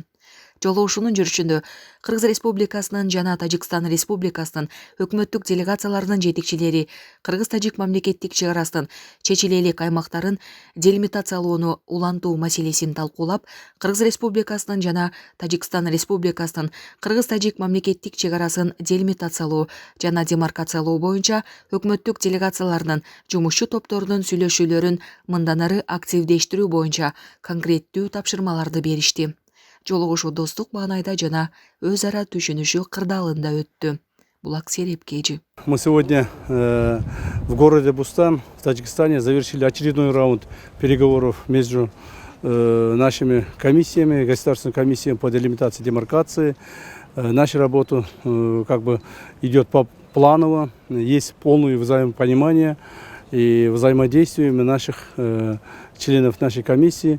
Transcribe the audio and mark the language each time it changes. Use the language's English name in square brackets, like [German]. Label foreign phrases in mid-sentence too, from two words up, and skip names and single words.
[Kyrgyz] Жолугушуунун жүрүшүндө Кыргыз Республикасынын жана Тажикстан Республикасынын өкмөттүк делегацияларынын жетекчилери Кыргыз-Тажик мамлекеттик чек арасынын чечиле элек аймактарын делимитациялоону улантуу маселесин талкуулап, Кыргыз Республикасынын жана Тажикстан Республикасынын Кыргыз-Тажик мамлекеттик чек арасын делимитациялоо жана демаркациялоо боюнча өкмөттүк делегацияларынын жумушчу топторунун сүйлөшүүлөрүн мындан ары активдештирүү боюнча конкреттүү тапшырмаларды беришти. Жолугушуу достук маанайда жана өз ара түшүнүшү кырдаалында өттү. Булак Серепкежи. [Russian] Мы сегодня в городе Бустан, в Таджикистане, завершили очередной раунд переговоров между нашими комиссиями, государственной комиссией по делимитации и демаркации. Наша работа идет планово, есть полное взаимопонимание и взаимодействие наших членов нашей комиссии.